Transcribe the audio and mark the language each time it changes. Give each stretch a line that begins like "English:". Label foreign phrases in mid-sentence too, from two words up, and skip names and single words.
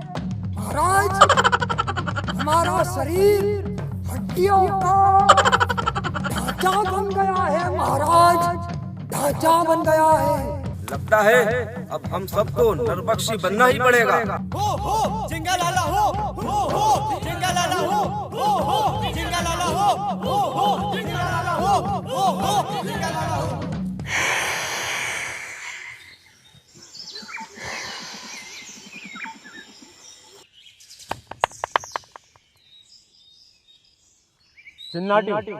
Hindi: महाराज हमारा शरीर हड्डियों का ढांचा बन गया है। महाराज ढांचा बन गया है। लगता है अब हम सबको नरबख्शी बनना ही पड़ेगा। हो जिंगालाला हो जिंगालाला हो जिंगालाला हो जिंगालाला हो जिंगालाला हो। चिन्नाटी